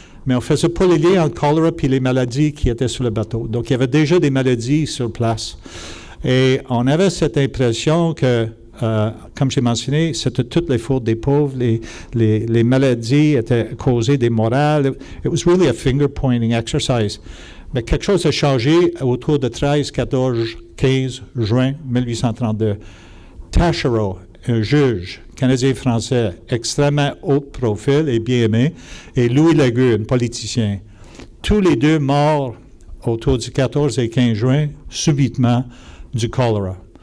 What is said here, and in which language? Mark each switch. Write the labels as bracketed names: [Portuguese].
[French] Mais on ne faisait pas les liens entre choléra et les maladies qui étaient sur le bateau. Donc, il y avait déjà des maladies sur place. Et on avait cette impression que comme j'ai mentionné, c'était toutes les fautes des pauvres. Les maladies étaient causées des morales. [English] It was really a finger-pointing exercise. [French] Mais quelque chose a changé autour de 13, 14, 15 juin 1832. Taschereau, un juge canadien-français extrêmement haut profil et bien aimé, et Louis Lagueux, un politicien. Tous les deux morts autour du 14 et 15 juin, subitement, du choléra.